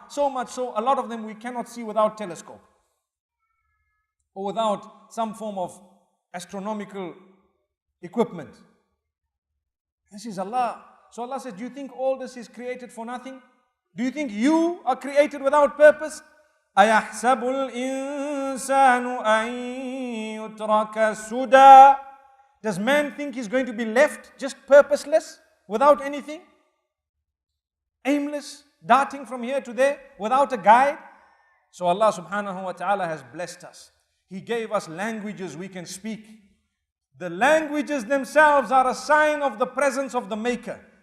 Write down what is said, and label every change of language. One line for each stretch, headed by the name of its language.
English: So much so, a lot of them we cannot see without telescope. Or without some form of astronomical equipment. This is Allah. So Allah says, do you think all this is created for nothing? Do you think you are created without purpose?
Arabic: أَيَحْسَبُ الْإِنسَانُ أَن يُتْرَكَ سُدًى.
English: Does man think he's going to be left just purposeless, without anything? Aimless, darting from here to there, without a guide? So Allah subhanahu wa ta'ala has blessed us. He gave us languages we can speak. The languages themselves are a sign of the presence of the Maker.